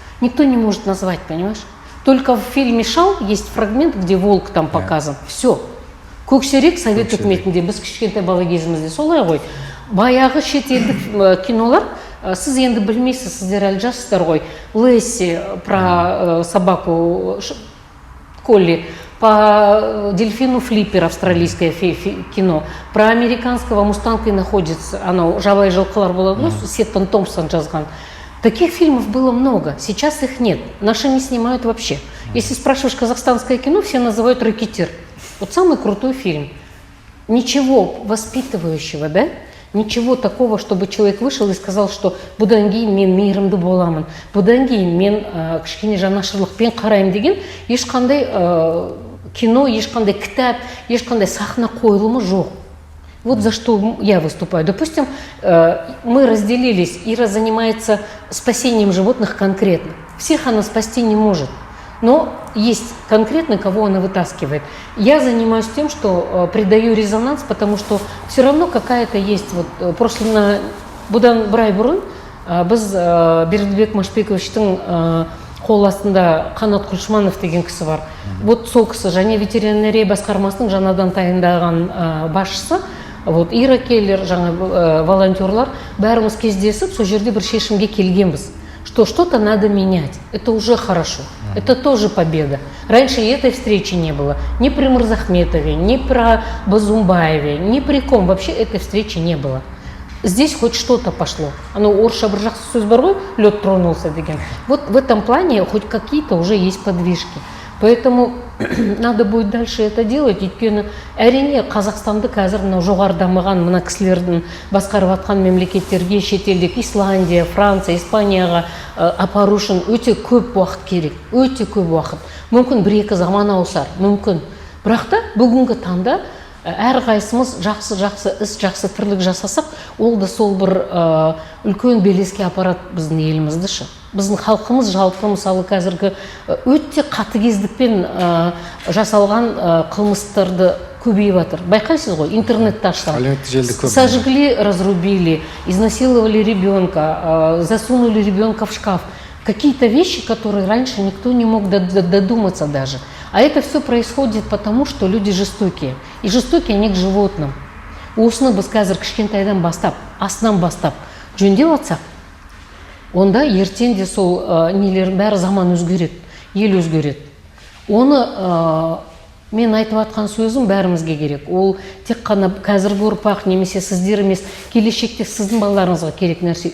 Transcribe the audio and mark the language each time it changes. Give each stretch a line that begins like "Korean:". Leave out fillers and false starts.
Russian: Никто не может назвать, понимаешь? Только в фильме «Шал» есть фрагмент, где волк там показан. Все.
Kazakh: Көксерек совет үкіметінде, біз кішкентай бала кезімізде солай ғой. Баяғы шетелдік кинолар, сіз енді білмейсіз, сіздер әлі жассыздар ғой.
Russian: Лесси про собаку Колли, по дельфину Флиппер, австралийское кино, про американского мустанга и находится,
Kazakh: оно жабай жылқылар болады,
Russian: Сеттон Томпсон жазған. Таких фильмов было много, сейчас их нет, наши не снимают вообще. Если спрашиваешь казахстанское кино, все называют «Рэкетир». Вот самый крутой фильм. Ничего воспитывающего, да? Ничего такого, чтобы человек вышел и сказал, что
Kazakh: бұдан кейін мен мейірімді боламын, бұдан кейін мен кішкене жанашырлықпен қараймын деген ешқандай кино, ешқандай кітап, ешқандай сахна қойылымы жоқ.
Russian: Вот за что я выступаю. Допустим, мы разделились, Ира занимается спасением животных конкретно. Всех она спасти не может, но есть конкретно, кого она вытаскивает. Я занимаюсь тем, что придаю резонанс, потому что все равно какая-то есть. Вот прошлый
Kazakh: бұдан бір ай бұрын біз Бердібек Машбековичтің қол астында Қанат Құлшыманов деген кісі бар. Вот сол кісі және ветеринария басқармасының жаңадан тағайындаған басшысы. Вот Ира Келлер, жаңа волонтерлар бәріміз кездесіп, сол жерде бір шешімге келгенбіз,
Russian: что что-то надо менять. Это уже хорошо. Это тоже победа. Раньше и этой встречи не было. Ни при Мырзахметове, ни про Базумбаеве, ни при ком. Вообще этой встречи не было. Здесь хоть что-то пошло.
Kazakh: Оно орысша бір жақсы сөз бар ғой,
Russian: лед тронулся деген. Вот в этом плане хоть какие-то уже есть подвижки. Поэтому надо будет дальше это делать.
Kazakh: Өйткені әрине Қазақстанды қазір жоғары дамыған мына кісілердің басқарып жатқан мемлекеттерге, шетелдік Исландия, Франция, Испанияға апару үшін өте көп уақыт керек. Өте көп уақыт. Мүмкін бір-екі заман ауысар, мүмкін. Бірақ та бүгінгі таңда әрқайсымыз жақсы іс, жақсы тірлік жасасақ, ол да сол бір үлкен белеске апарат біздің елімізді ше. Біздің халқымыз жалпы мысалы қазіргі өте қатыгездікпен жасалған қылмыстарды көбейіп жатыр. Байқайсыз ғой, интернетті ашсам.
Russian: Сожгли, разрубили, изнасиловали ребенка, засунули ребенка в шкаф. Какие-то вещи, которые раньше никто не мог додуматься даже. А это все происходит потому, что люди жестокие. И жестокие они к животным.
Kazakh: Осыны біз қазір кішкентайдан бастап, астынан бастап жөндеп атсақ, онда ертең де сол нелердің бәрі заман өзгереді, ел өзгереді. Оны мен айтып атқан сөзім бәрімізге керек. Ол тек қана қазіргі ұрпақ немесе сіздер емес, келешекте сіздің балаларыңызға керек нәрсе.